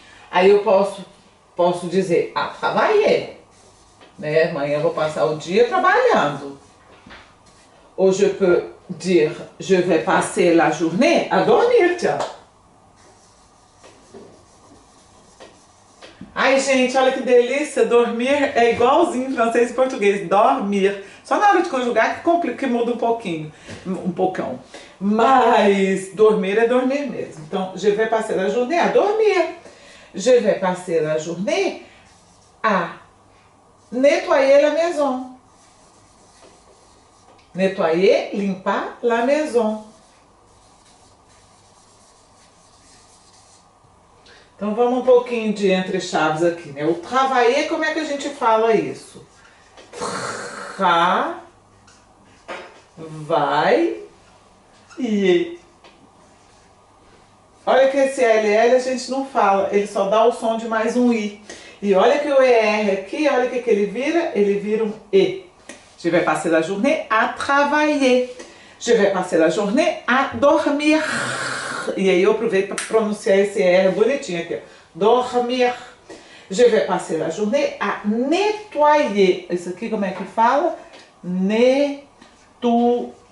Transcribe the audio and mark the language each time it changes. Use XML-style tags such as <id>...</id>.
<pt>Aí eu posso dizer a travailler. Né? Amanhã eu vou passar o dia trabalhando.</pt> <fr>Ou je peux dire, je vais passer la journée à dormir, tiens.</fr> <pt>Ai, gente, olha que delícia. Dormir é igualzinho em francês e português. Dormir. Só na hora de conjugar que complica, que muda um pouquinho. Um pocão. Mas dormir é dormir mesmo. Então,</pt> <fr>je vais passer la journée à dormir. Je vais passer la journée à nettoyer la maison. Nettoyer, limpar la maison.</fr> <pt>Então vamos um pouquinho de entre chaves aqui, né? O travailler, como é que a gente fala isso? Vai e olha que esse LL a gente não fala, ele só dá o som de mais um I. E olha que o ER aqui, olha o que ele vira? Ele vira um E.</pt> <fr>Je vais passer la journée à travailler. Je vais passer la journée à dormir.</fr> <pt>E aí eu aproveito para pronunciar esse R bonitinho aqui. Dormir.</pt> <fr>Je vais passer la journée à nettoyer.</fr> <pt>Isso aqui como é que fala? Nettoyer.</pt>